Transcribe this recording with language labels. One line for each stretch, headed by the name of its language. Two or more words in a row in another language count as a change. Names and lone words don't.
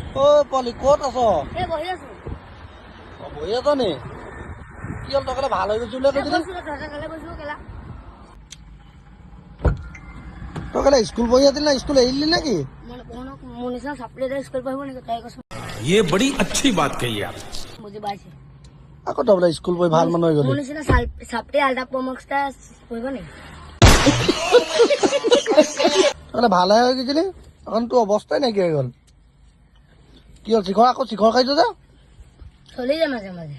Assamese: ও পলি ক'ত আছ? এই বহি আছো। বহি আছ নি? কি হ'ল তই ভাল হৈ গৈছো বুলি কৈছিলি? তই কেলে স্কুল পঢ়ি আছিলি না স্কুল এৰিলি নেকি? মোৰ নিচিনা চাপৰি স্কুল পঢ়িব নেকি তাই কৈছো।
Hindi: ये बड़ी अच्छी बात कही आप।
Assamese: বুজি পাইছে। আকৌ তই বোলে স্কুল পঢ়ি ভাল মানুহ হৈ গলি। মোৰ নিচিনা চাপৰি আল্টা প্ৰমক্সটা পঢ়িব নেকি? তই ভালে হৈ গৈছিলি এখন তোৰ অৱস্থাই নাইকিয়া হৈ গ'ল। কি হ'ল শিখৰ আকৌ শিখৰ খাইছ যে? চলি যায় মাজে মাজে।